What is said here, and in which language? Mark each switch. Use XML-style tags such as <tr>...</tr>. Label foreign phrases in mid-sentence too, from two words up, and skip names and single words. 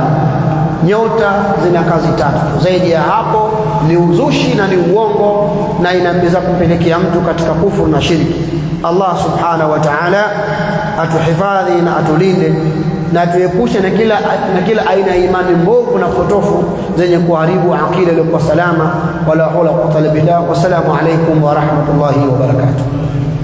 <sw>Nyota zina kazi tatu, zaidi ya hapo ni uzushi na ni uongo, na inaweza kumpelekea mtu katika kufuru na shirki.</sw> <ar>الله سبحانه وتعالى</ar> <sw>atuhifadhi na atulinde na tuepushe na kila aina ya imani mbovu na potofu zenye kuharibu akida iliyokuwa salama.</sw> <ar>ولا حول ولا قوة إلا بالله والسلام عليكم ورحمة الله وبركاته.</ar>